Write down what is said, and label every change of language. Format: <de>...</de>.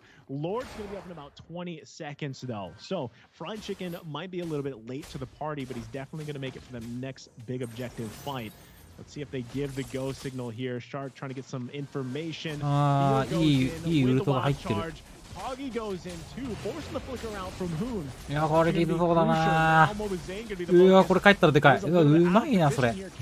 <en>Lord's going to be up in about 20 seconds, though. So, Fried Chicken might be a little bit late to the party, but he's definitely going to make it for the next big objective fight. Let's see if they give the go signal here. Shark trying to get some information.</en> <ja>いいウルトが入ってる。</ja> <en>Hoggy goes in too, forcing the flicker out from Hoon.</en> <ja>いや、これきつそうだな。うわ、これ帰ったらでかい。うわ、うまいな、それ。</ja>